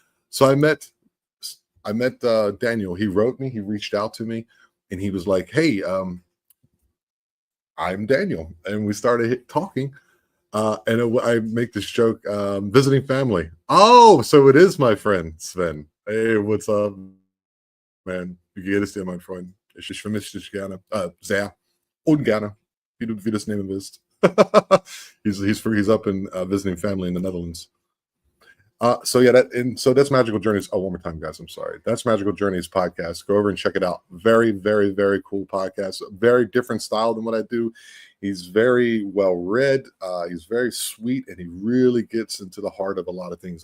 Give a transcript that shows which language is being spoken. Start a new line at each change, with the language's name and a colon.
English: So I met Daniel. He wrote me, he reached out to me, and he was like, hey, I'm Daniel. And we started talking. And I make this joke, visiting family. Oh, so it is my friend Sven. Hey, what's up, man?
German: Wie geht es dir, mein Freund? Ich vermisse dich gerne. Sehr. Ungerne, wie du das nehmen willst.
English: he's up in visiting family in the Netherlands. So that's Magical Journeys. Oh, one more time, guys. I'm sorry. That's Magical Journeys podcast. Go over and check it out. Very, very, very cool podcast. Very different style than what I do. He's very well read. He's very sweet, and he really gets into the heart of a lot of things.